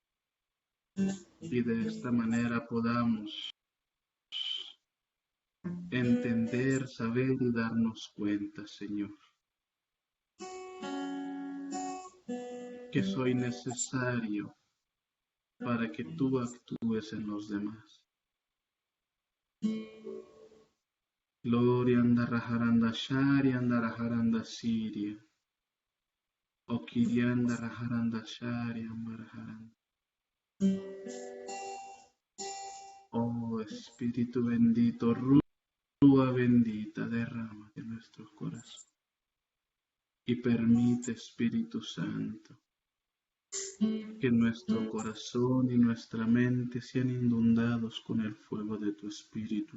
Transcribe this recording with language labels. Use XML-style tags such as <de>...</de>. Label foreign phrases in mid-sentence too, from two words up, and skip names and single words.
<es>Y de esta manera podamos entender, saber y darnos cuenta, Señor, que soy necesario para que tú actúes en los demás. Gloria andarajaranda shari andarajaranda siria. O kirianda rajaranda shari ambarajaranda. Espíritu bendito, rúa bendita, derrama de nuestro corazón. Y permite, Espíritu Santo, que nuestro corazón y nuestra mente sean inundados con el fuego de tu Espíritu.</es>